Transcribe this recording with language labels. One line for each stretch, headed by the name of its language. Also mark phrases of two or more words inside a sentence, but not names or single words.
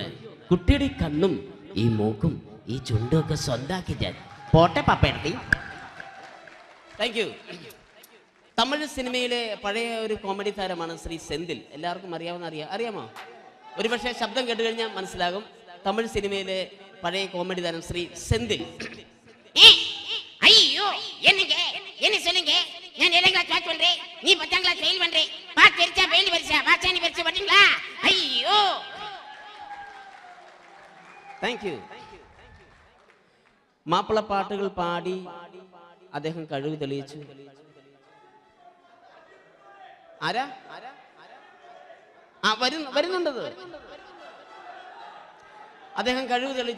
Malayalam: കുട്ടിയുടെ ഈ കണ്ണും ഈ മൂക്കും ഈ ചുണ്ടും ഒക്കെ സ്വന്താക്കി ഞാൻ. പോട്ടെ പപ്പയെടുത്തി.
English: thank you.
Malayalam: തമിഴ് സിനിമയിലെ പഴയ ഒരു കോമഡി താരമാണ് ശ്രീ സെന്തിൽ. എല്ലാവർക്കും അറിയാമോ? ഒരുപക്ഷെ ശബ്ദം കേട്ട് കഴിഞ്ഞാൽ മനസ്സിലാകും. തമിഴ് സിനിമയിലെ പഴയ കോമഡി താരം ശ്രീ സെന്തിൽ.
Tamil: ஐயோ என்ன சொல்லுங்க நான் 7ாம்
English: class pass
Tamil: பண்றேன் நீ 10ாம்
English: class fail
Tamil: பண்றே பாஸ் பெருசா ஃபெயில் பெருசா பாஸ் நீ பெருசா பாத்தீங்களா ஐயோ.
English: thank you.
Malayalam: മാപ്പിളപ്പാട്ടുകൾ പാടി അദ്ദേഹം കഴിവ് തെളിയിച്ചു. ആരാ വരുന്നുണ്ടത്. അദ്ദേഹം കഴിവ് തെളിയിച്ചു.